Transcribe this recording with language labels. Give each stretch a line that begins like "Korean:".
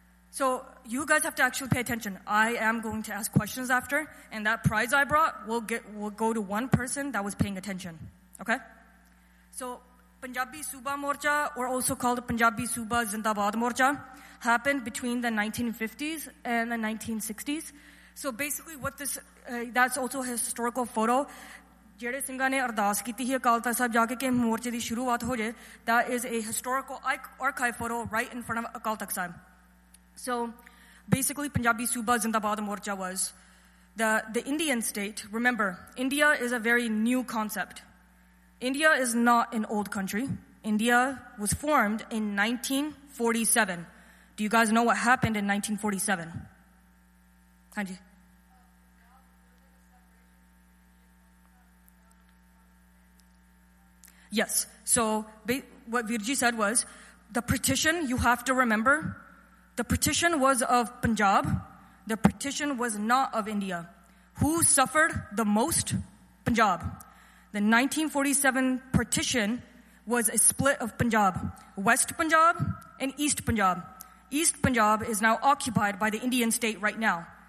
English: So you guys have to actually pay attention. I am going to ask questions after, and that prize I brought will go to one person that was paying attention, okay? So Punjabi Suba Morcha, or also called Punjabi Suba Zindabad Morcha, happened between the 1950s and the 1960s. So basically what this, that's also a historical photo.
Punjabi: ਜਿਹੜੇ ਸਿੰਘਾਂ ਨੇ ਅਰਦਾਸ ਕੀਤੀ ਸੀ ਅਕਾਲ ਤਖ਼ਤ ਸਾਹਿਬ ਜਾ ਕੇ ਕਿ ਮੋਰਚੇ ਦੀ ਸ਼ੁਰੂਆਤ ਹੋ ਜਾਏ
English: That is a historical archive photo right in front of Akal Takht Sahib so basically Punjabi Suba Zindabad Morcha was the Indian state remember India is a very new concept India is not in old country India was formed in 1947 do you guys know what happened in 1947 ਹਾਂਜੀ Yes, so what Virji said was, the partition, you have to remember, the partition was of Punjab, the partition was not of India. Who suffered the most? Punjab. The 1947 partition was a split of Punjab, West Punjab and East Punjab. East Punjab is now occupied by the Indian state right now.